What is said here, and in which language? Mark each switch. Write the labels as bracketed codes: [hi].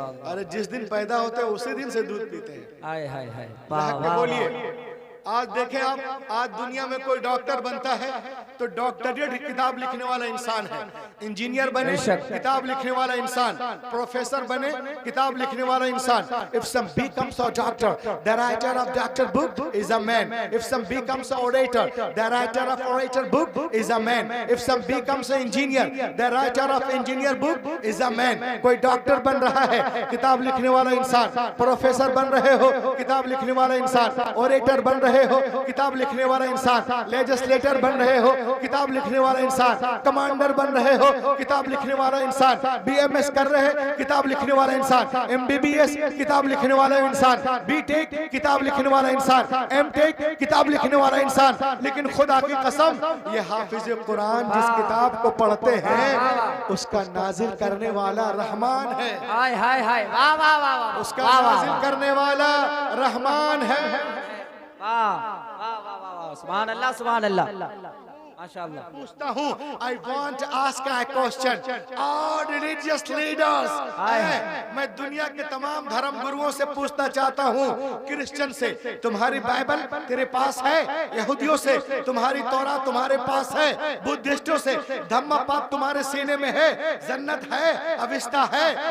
[hi] अरे जिस दिन पैदा होते हैं उसी दिन से दूध पीते हैं। हाय हाय हाय, बोलिए आज देखें आप, आज दुनिया में कोई डॉक्टर बनता है तो डॉक्टरेट किताब लिखने वाला इंसान है, इंजीनियर बने किताब लिखने वाला इंसान, प्रोफेसर बने किताब लिखने वाला इंसान। [en] If some becomes a doctor, the writer of doctor book is a man. If some becomes a orator, the writer of orator book is a man. If some becomes an engineer, the writer of engineer book is a man. [hi] कोई doctor बन रहा है किताब लिखने वाला इंसान, professor बन रहे हो किताब लिखने वाला इंसान, ओरेटर बन रहे हो किताब लिखने वाला इंसान, लेजिस्लेटर बन रहे हो किताब लिखने वाला इंसान, कमांडर बन रहे हो किताब लिखने वाला इंसान, बीएमएस कर रहे हैं किताब लिखने वाला इंसान, एमबीबीएस किताब लिखने वाला इंसान, बीटेक किताब लिखने वाला इंसान, एमटेक किताब लिखने वाला इंसान। लेकिन खुदा की कसम ये हाफिज कुरान जिस किताब को पढ़ते हैं उसका नाजिल करने वाला रहमान है। हाय हाय हाय, वाह वाह वाह वाह, उसका नाजिल करने वाला रहमान है। वाह वाह वाह वाह, सुभान अल्लाह सुभान अल्लाह, माशाअल्लाह। पूछता हूँ, [en] I want to ask a question. All religious leaders, [hi] मैं दुनिया के तमाम धर्म गुरुओं से पूछना चाहता हूँ, क्रिश्चियन से तुम्हारी बाइबल तेरे पास है, यहूदियों से तुम्हारी तौरा तुम्हारे पास है, बुद्धिस्टों से धम्म पाप तुम्हारे सीने में है, जन्नत है, अविष्टा है।